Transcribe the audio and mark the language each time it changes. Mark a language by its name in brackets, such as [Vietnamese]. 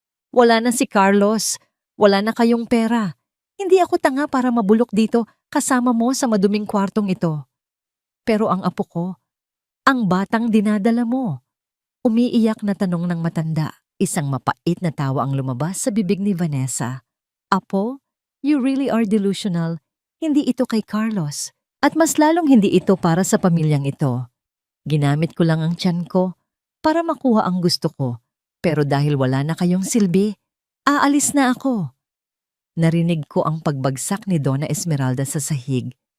[Filipino] Wala na si Carlos. Wala na kayong pera. Hindi ako tanga para mabulok dito kasama mo sa maduming kwartong ito. Pero ang apo ko, ang batang dinadala mo. Umiiyak na tanong ng matanda. Isang mapait na tawa ang lumabas sa bibig ni Vanessa. [English] Apo, you really are delusional. [Filipino] Hindi ito kay Carlos. At mas lalong hindi ito para sa pamilyang ito. Ginamit ko lang ang tiyan ko para makuha ang gusto ko. Pero dahil wala na kayong silbi, aalis na ako. Narinig ko ang pagbagsak ni Donna Esmeralda sa sahig.